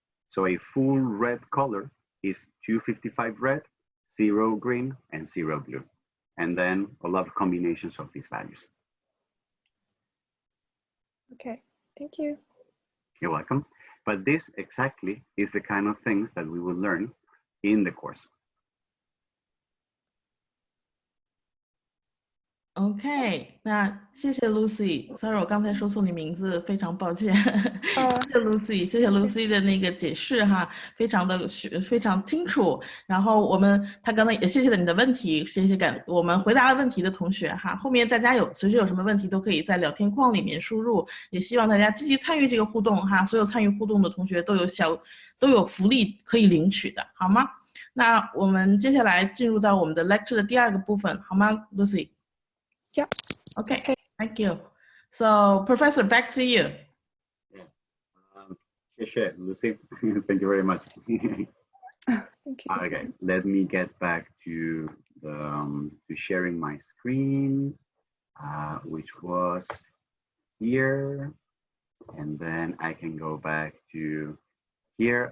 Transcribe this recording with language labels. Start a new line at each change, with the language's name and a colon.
English: So a full red color is 255 red, 0 green, and 0 blue. And then a lot of combinations of these values. Okay, thank you. You're welcome. But this exactly is the kind of things that we will learn in the course.
Chinese: OK， 那谢谢 Lucy。 Sorry，我刚才说错你名字，非常抱歉。谢谢 Lucy， 谢谢 Lucy 的那个解释哈，非常清楚。然后他刚才也谢谢了你的问题，谢谢我们回答了问题的同学哈。后面大家随时有什么问题都可以在聊天框里面输入，也希望大家积极参与这个互动哈。所有参与互动的同学都有福利可以领取的，好吗？那我们接下来进入到我们的 lecture 的第2个部分，好吗 ，Lucy？Yeah.
English: Okay. Thank you. So, Professor, back to you. Sure, Lucy. Thank you very much. Thank you. Okay, let me get back to sharing my screen, which was here, and then I can go back to here.